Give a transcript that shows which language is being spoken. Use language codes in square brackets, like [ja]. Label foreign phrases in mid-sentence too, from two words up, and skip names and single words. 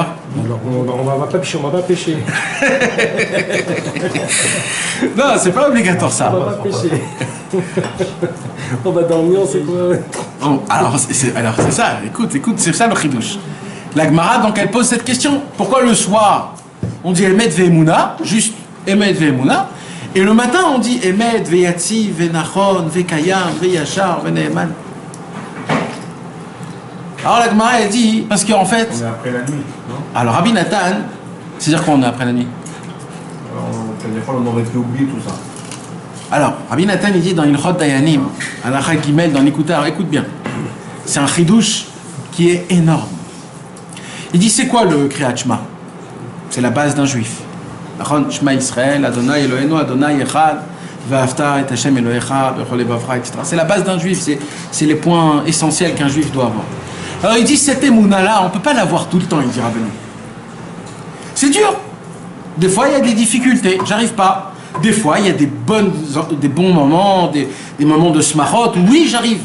[fr] Alors, on va pas pêcher, on va pas pêcher. Non, c'est pas obligatoire ça. On va pas pêcher. On va dormir, c'est quoi? Oh, alors c'est ça, écoute, c'est ça le chidouche. La Gemara, donc, elle pose cette question. Pourquoi le soir, on dit [he] אמת ואמונה, [fr] juste [he] אמת ואמונה, [fr] et le matin, on dit [he] אמת ויציב ונכון וקיים וישר ונאמן. [fr] Alors la Gemara, elle dit, parce qu'en fait, On est après la nuit, non? alors Rabbi Nathan, c'est-à-dire qu'on est après la nuit. Des fois, on aurait pu oublier tout ça. Alors, Rabbi Nathan, il dit dans [he] הלכות דיינים, [fr] à la Gimel, dans l'Écoute, alors écoute bien, c'est un chidouche qui est énorme. Il dit, c'est quoi le [he] קריאת שמע? [fr] C'est la base d'un juif. [he] שמע ישראל אדני אלהינו אדני אחד ואהבת את השם אלהיך בכל לבבך, [fr] etc. C'est la base d'un juif, c'est les points essentiels qu'un juif doit avoir. Alors il dit, cette émouna-là, on ne peut pas l'avoir tout le temps, il dit Rabbeinu. C'est dur. Des fois, il y a des difficultés, j'arrive pas. Des fois, il y a des bons moments, des moments de smachot, où oui, j'arrive.